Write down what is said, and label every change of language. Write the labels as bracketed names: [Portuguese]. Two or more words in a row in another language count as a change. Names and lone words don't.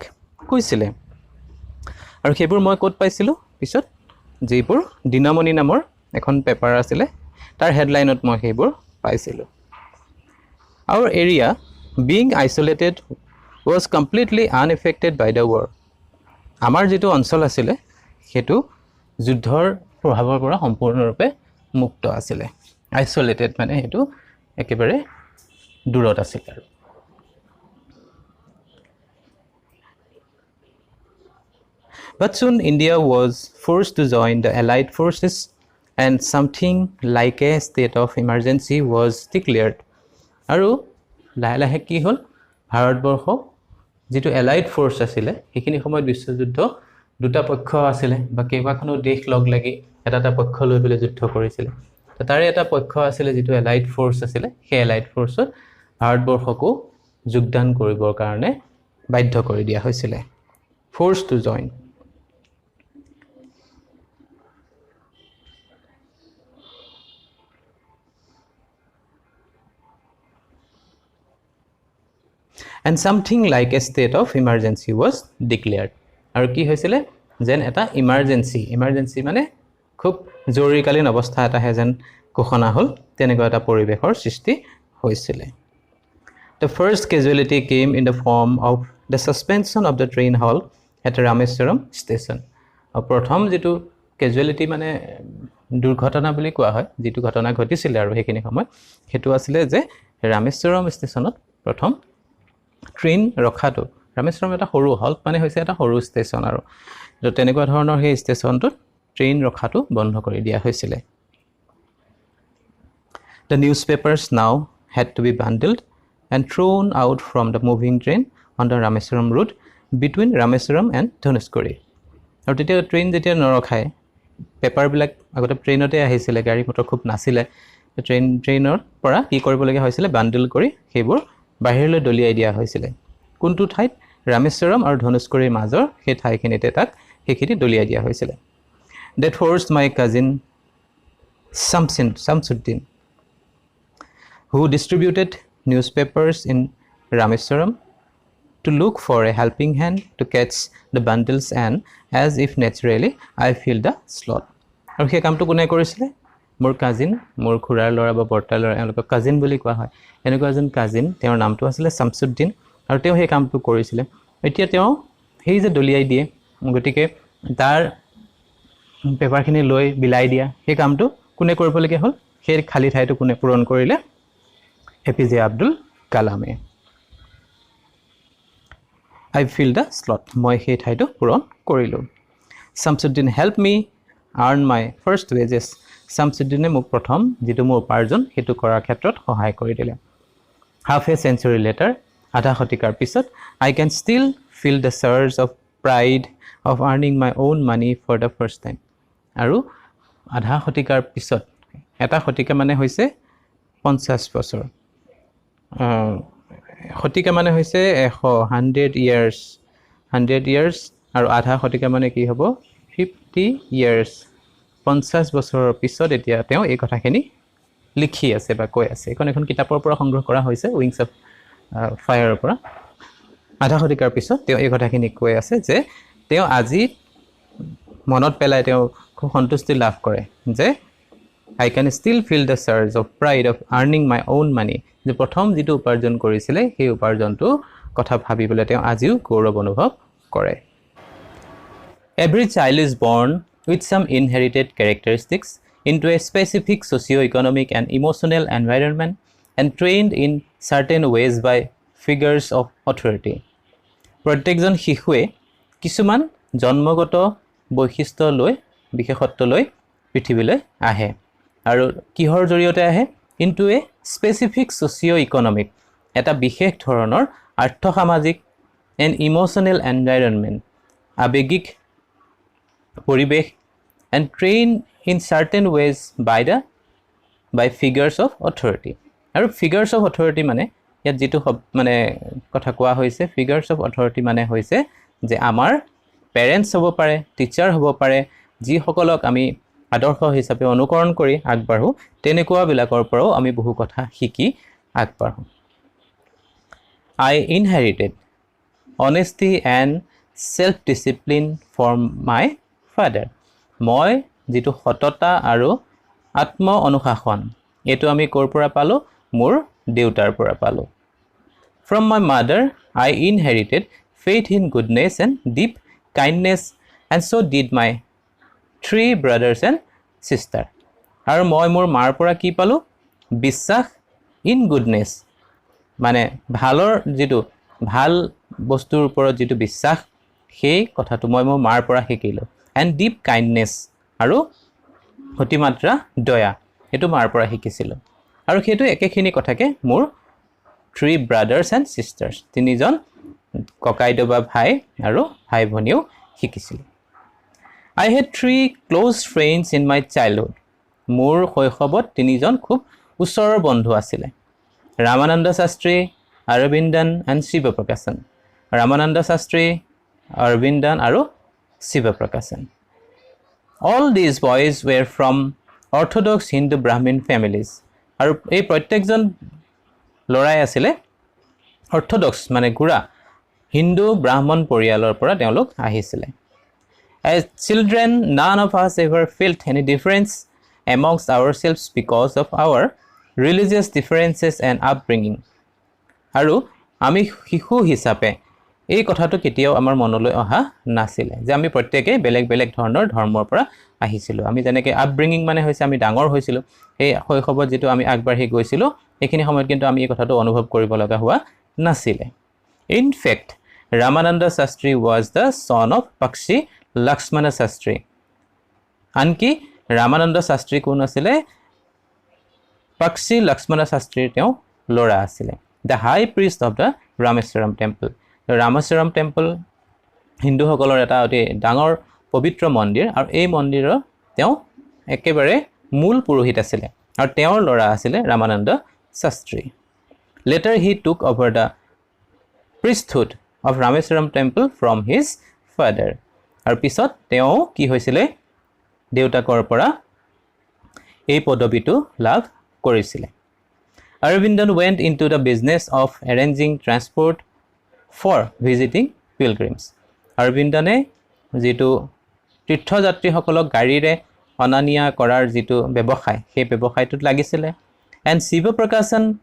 [Assamese] কৈছিলে আৰু সেইবোৰ মই ক'ত পাইছিলোঁ পিছত যিবোৰ দিনামণি নামৰ এখন পেপাৰ আছিলে তাৰ হেডলাইনত মই সেইবোৰ পাইছিলোঁ [English] Our area being isolated was completely unaffected by the war [Assamese] আমাৰ যেটো অঞ্চল আছিল হেতু যুদ্ধৰ প্ৰভাৱৰ পৰা সম্পূৰ্ণৰূপে মুক্ত আছিল আইসোলেটেড মানে হেতু একেবাৰে দূৰত আছিল আৰু [English] But soon India was forced to join the Allied forces and something like a state of emergency was declared [Assamese] আৰু লাহে লাহে কি হ'ল ভাৰতবৰ্ষ যেটো [English] Allied force [Assamese] আছিল সেইখিনি সময়ত বিশ্বযুদ্ধ দুটা পক্ষ আছিল বা কেইবাখনো দেশ লগ লাগি এটা পক্ষ লৈ পেলে যুদ্ধ কৰিছিল তাৰে এটা পক্ষ আছিল যেটো [English] Allied force [Assamese] আছিল সেই এলাইড ফোর্সত ভাৰতবৰ্ষকো যোগদান কৰিবৰ কাৰণে বাধ্য কৰি দিয়া হৈছিল [English] force to join And something like a state of emergency was declared. [Assamese] আৰু কি হৈছিল যেন এটা emergency মানে খুব জৰুৰীকালীন অৱস্থা এটা যেন ঘোষণা হ'ল তেনেকুৱা এটা পৰিবেশৰ সৃষ্টি হৈছিল [English] The first casualty came in the form of the suspension of the train halt at Rameswaram station. [Assamese] আৰু প্ৰথম যেটো casualty মানে দুৰ্ঘটনা বুলি কোৱা হয় যেটো ঘটনা ঘটিছিল আৰু সেইখিনি সময় হেতু আছিল যে ৰামেশ্বৰম ষ্টেচনত প্ৰথম ট্ৰেইন ৰখাটো ৰামেশ্বৰম এটা সৰু হল্ট মানে হৈছে এটা সৰু ষ্টেচন আৰু তো তেনেকুৱা ধৰণৰ সেই ষ্টেচনটোত ট্ৰেইন ৰখাটো বন্ধ কৰি দিয়া হৈছিল [English] The newspapers now had to be bundled and thrown out from the moving train on the Rameswaram route between Rameswaram and Dhanushkori [Assamese] আৰু তেতিয়া ট্ৰেইন যেতিয়া নৰখায় পেপাৰ বিলাক আগতে ট্ৰেইনতে আহিছিল গাড়ী মটৰ খুব নাছিলে ট্ৰেইনৰ পৰা কি কৰিবলগীয়া হৈছিল বান্ডল কৰি সেইবোৰ বাহিৰলৈ দলিয়াই দিয়া হৈছিল কোনটো ঠাইত ৰামেশ্বৰম আৰু ধনুষ্কৰীৰ মাজৰ সেই ঠাইখিনিতে তাক সেইখিনি দলিয়াই দিয়া হৈছিল [English] That forced my cousin Samsuddin who distributed newspapers in Rameswaram to look for a helping hand to catch the bundles and as if naturally I feel the slot [Assamese] আৰু সেই কামটো কোনে কৰিছিল মোৰ কাজিন মোৰ খুৰাৰ ল'ৰা বা বৰ্তাৰ ল'ৰা এওঁলোকক কাজিন বুলি কোৱা হয় এনেকুৱা এজন কাজিন তেওঁৰ নামটো আছিল শামসুদ্দিন আৰু তেওঁ সেই কামটো কৰিছিল এতিয়া তেওঁ সেই যে দলিয়াই দিয়ে গতিকে তাৰ পেপাৰখিনি লৈ বিলাই দিয়া সেই কামটো কোনে কৰিবলগীয়া হ'ল সেই খালি ঠাইটো কোনে পূৰণ কৰিলে APJ আব্দুল কালামে [English] I feel the slot [Assamese] মই সেই ঠাইটো পূৰণ কৰিলো শামসুদ্দিন [English] help me earn my first wages [Assamese] শামসুদ্দিনে মোক প্ৰথম যেটো মোৰ উপাৰ্জন হেতু কৰাৰ ক্ষেত্ৰত সহায় কৰি দিলে [English] half a century later [Assamese] আধা শতিকাৰ পিছত [English] I can still feel the surge of pride of earning my own money for the first time [Assamese] আৰু আধা শতিকাৰ পিছত এটা শতিকা মানে হৈছে 50 বছৰ শতিকা মানে হৈছে 100 years আৰু আধা শতিকা মানে কি হ'ব 50 years 50 বছৰৰ পিছত এতিয়া তেওঁ এই কথাখিনি লিখি আছে বা কৈ আছে এখন কিতাপৰ পৰা সংগ্ৰহ কৰা হৈছে উইংছ অফ ফায়াৰৰ পৰা আধা শতিকাৰ পিছত তেওঁ এই কথাখিনি কৈ আছে যে তেওঁ আজি মনত পেলাই তেওঁ খুব সন্তুষ্টি লাভ কৰে যে [English] I can still feel the surge of pride of earning my own money [Assamese] যে প্ৰথম যেটো উপাৰ্জন কৰিছিল সেই উপাৰ্জনটো কথা ভাবিবলৈ তেওঁ আজিও গৌৰৱ অনুভৱ কৰে [English] Every child is born with some inherited characteristics into a specific socio-economic and emotional environment and trained in certain ways by figures of authority. [Assamese] প্ৰত্যেকজন শিশুৱে কিছুমান জন্মগত বৈশিষ্ট্য লৈ বিশেষত্ব লৈ পৃথিৱীলৈ আহে আৰু কিহৰ জৰিয়তে আহে [English] into a specific socio-economic [Assamese] এটা বিশেষ ধৰণৰ আৰ্থ-সামাজিক [English] and emotional environment [Assamese] আবেগিক পৰিবেশ [English] and trained in certain ways by figures of authority আৰু figures of authority [Assamese] মানে ইয়াত যেটো মানে কথা কোৱা হৈছে [English] figures of authority [Assamese] মানে হৈছে যে আমাৰ পেৰেন্টছ হ'ব পাৰে টিচাৰ হ'ব পাৰে যি সকলক আমি আদৰ্শ হিচাপে অনুকৰণ কৰি আগবাঢ়ো তেনেকুৱা বিলাকৰ পৰাও আমি বহু কথা শিকি আগবাঢ়ো [English] I inherited honesty and self discipline from my father [Assamese] মই যেটো সততা আৰু আত্ম অনুশাসন এটো আমি কৰ পৰা পালো মোৰ দেউতাৰ পৰা পালো [English] From my mother I inherited faith in goodness and deep kindness and so did my 3 brothers and sister [Assamese] আৰু মই মোৰ মাৰ পৰা কি পালো বিশ্বাস [English] in goodness [Assamese] মানে ভালৰ যেটো ভাল বস্তুৰ ওপৰত যেটো বিশ্বাস সেই কথাটো মই মোৰ মাৰ পৰা শিকিলো [English] and deep kindness [Assamese] আৰু অতিমাত্ৰা দয়া এটো মাৰ পৰা শিকিছিলো আৰু সেইটো একেখিনি কথাকে মোৰ [English] 3 brothers and sisters [Assamese] তিনিজন ককাইদেউ বা ভাই আৰু ভাই ভনীও শিকিছিল [English] I had 3 close friends in my childhood [Assamese] মোৰ শৈশৱত তিনিজন খুব ওচৰৰ বন্ধু আছিল ৰামানন্দ শাস্ত্ৰী অৰবিন্দন and শিৱপ্ৰকাশন ৰামানন্দ শাস্ত্ৰী অৰবিন্দন আৰু শিৱপ্ৰকাশন [English] All these boys were from orthodox Hindu Brahmin families [Assamese] আৰু এই প্ৰত্যেকজন লৰাই আছিল orthodox মানে গুৰা হিন্দু ব্ৰাহ্মণ পৰিয়ালৰ পৰা তেওঁলোক আহিছিল [English] As children none of us ever felt any difference amongst ourselves because of our religious differences and upbringing [Assamese] আৰু আমি শিশু হিচাপে এই কথাটো কেতিয়াও আমাৰ মনলৈ অহা নাছিল যে আমি প্ৰত্যেকই বেলেগ বেলেগ ধৰণৰ ধৰ্মৰ পৰা আহিছিল আমি যেনেকৈ আপব্ৰিঙিং মানে হৈছে আমি ডাঙৰ হৈছিল এই শৈশৱত যেটো আমি আগবাঢ়ি গৈছিল এইখিনি সময়ত কিন্তু আমি এই কথাটো অনুভৱ কৰিব লগা হোৱা নাছিল [English] In fact Ramananda Shastri was the son of Pakshi Lakshmana Shastri [Assamese] আনকি ৰামানন্দ শাস্ত্ৰী কোন আছিল Pakshi Lakshmana Shastri তেওঁ ল'ৰা আছিল [English] the high priest of the Rameswaram temple [Assamese] Rameswaram temple হিন্দু সকলৰ এটা অতি ডাঙৰ পবিত্ৰ মন্দিৰ আৰু এই মন্দিৰৰ তেওঁ একেবাৰে মূল পুৰোহিত আছিল আৰু তেওঁৰ ল'ৰা আছিল ৰামানন্দ শাস্ত্ৰী [English] Later he took over the priesthood of Rameswaram temple from his father [Assamese] আৰু পিছত তেওঁ কি হৈছিল দেউতাকৰ পৰা এই পদবীটো লাভ কৰিছিল [English] Arvindan went into the business of arranging transport for visiting pilgrims [Assamese] Arvindane যেটো তীৰ্থযাত্ৰীসকলক গাড়ীৰে অনানিয়া কৰাৰ যেটো ব্যৱসায় সেই ব্যৱসায়টোত লাগিছিল and Shiva Prakashan